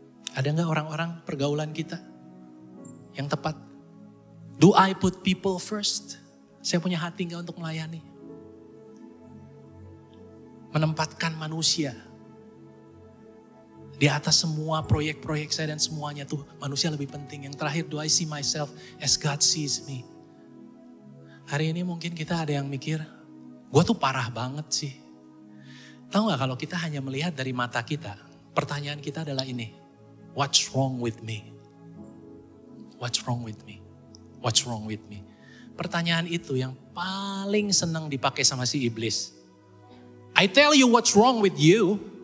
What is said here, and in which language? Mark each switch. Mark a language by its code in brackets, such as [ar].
[id] Ada gak orang-orang pergaulan kita yang tepat? [en] Do I put people first? [id] Saya punya hati gak untuk melayani? Menempatkan manusia di atas semua proyek-proyek saya dan semuanya tuh manusia lebih penting. Yang terakhir, [en] do I see myself as God sees me? [id] Hari ini mungkin kita ada yang mikir, gue tuh parah banget sih. Tahu gak kalau kita hanya melihat dari mata kita, pertanyaan kita adalah ini. [en] What's wrong with me? What's wrong with me? What's wrong with me? [id] Pertanyaan itu yang paling senang dipakai sama si iblis. [en] I tell you what's wrong with you.